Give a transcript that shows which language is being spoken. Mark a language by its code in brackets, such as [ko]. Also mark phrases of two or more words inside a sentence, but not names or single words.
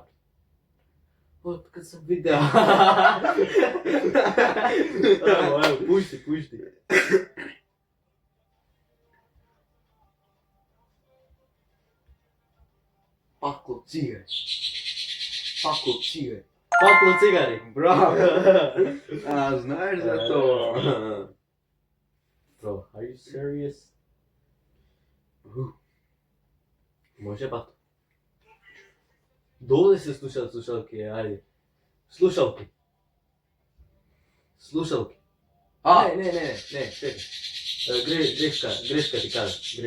[sr] Откад сам видео. Ајмо, пушти. Пакло цигари. Пакло цигари. Пакло цигари. [mk] Браво. А, знаеш за тоа. [en] Bro, are you serious? [mk] Може бато. Долу се слушаат слушалки, ајде. Слушалки. А, Не, чекай. Грешка ти кажа.